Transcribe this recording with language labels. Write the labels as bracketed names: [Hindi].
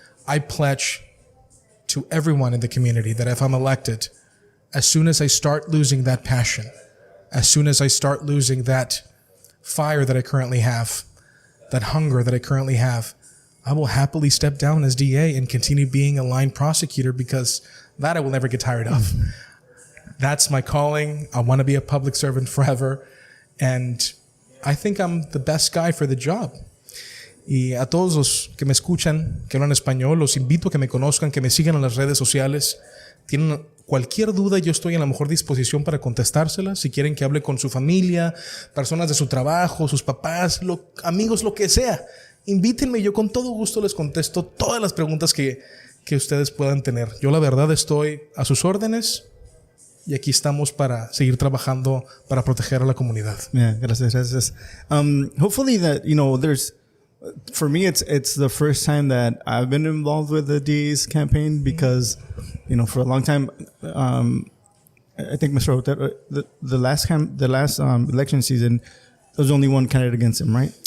[English] I pledge to everyone in the community that if I'm elected, as soon as I start losing that passion, as soon as I start losing that fire that I currently have, that hunger that I currently have, I will happily step down as DA and continue being a line prosecutor, because that I will never get tired of. That's my calling. I want to be a public servant forever. And I think I'm the best guy for the job. [Spanish] Y a todos los que me escuchan, que hablan español, los invito a que me conozcan, que me sigan en las redes sociales. Tienen cualquier duda, yo estoy en la mejor disposición para contestársela. Si quieren que hable con su familia, personas de su trabajo, sus papás, amigos, lo que sea, invítenme. Yo con todo gusto les contesto todas las preguntas que ustedes puedan tener. Yo la verdad estoy a sus órdenes y aquí estamos para seguir trabajando para proteger a la comunidad. Yeah, gracias. [English] Hopefully that, there's, for me, it's the first time that I've been involved with the DA's campaign, because, for a long time, I think Mr. Hotel, the last election season, there was only one candidate against him, right?